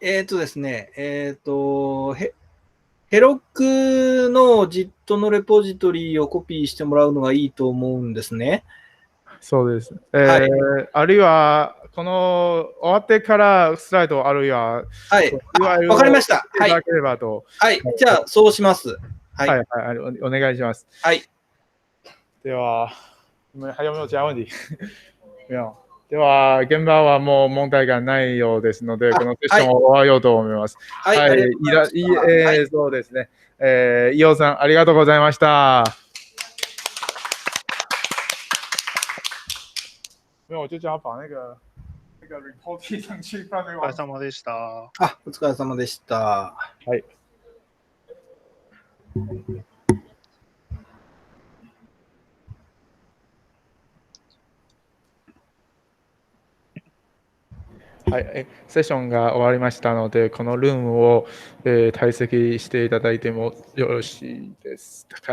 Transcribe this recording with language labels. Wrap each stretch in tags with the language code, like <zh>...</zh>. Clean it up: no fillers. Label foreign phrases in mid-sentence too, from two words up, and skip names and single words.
<ja>ですね、ヘロクの JIT のレポジトリをコピーしてもらうのがいいと思うんですね。そうです。はい、あるいは、この終わってからスライド、あるいは、はい。わかりました。いただければと。はい。じゃあ、そうします。はい、はい、お願いします。はい。では、</ja> <zh>还有没有其他问题？没有。</zh> <ja>では、現場はもう問題がないようですので、このセッションを終わようと思います。はい。そうですね。伊尾さん、ありがとうございました。</ja> <zh>没有，我就叫他把那个 report 贴上去，放那个。</zh> <ja>お疲れ様でした。お疲れ様でした。はい。はい、セッションが終わりましたので、このルームを、退席していただいてもよろしいですか？</ja>